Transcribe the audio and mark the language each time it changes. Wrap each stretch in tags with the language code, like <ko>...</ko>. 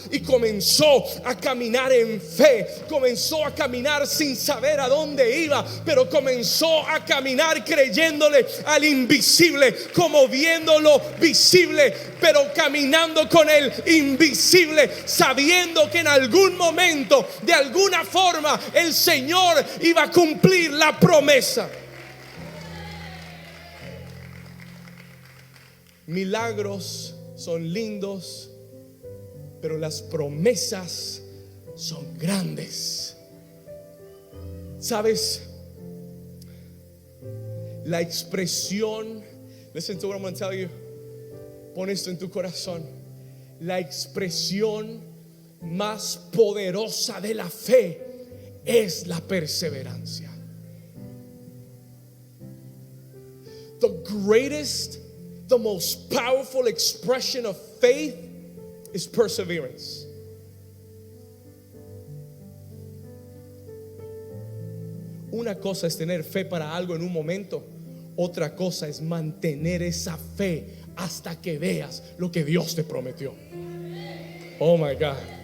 <es>Y comenzó a caminar en fe. Comenzó a caminar sin saber a dónde iba, pero comenzó a caminar creyéndole al invisible, como viéndolo visible, pero caminando con el invisible, sabiendo que en algún momento, de alguna forma, el Señor iba a cumplir la promesa. Milagros son lindos, pero las promesas son grandes. ¿Sabes? La expresión,</es> <en>listen to what I'm going to tell you.</en> <es>Pon esto en tu corazón. La expresión más poderosa de la fe es la perseverancia.</es> <en>The most powerful expression of faith is perseverance.</en> <es>Una cosa es tener fe para algo en un momento, otra cosa es mantener esa fe hasta que veas lo que Dios te prometió.</es> <en>Oh my God.</en>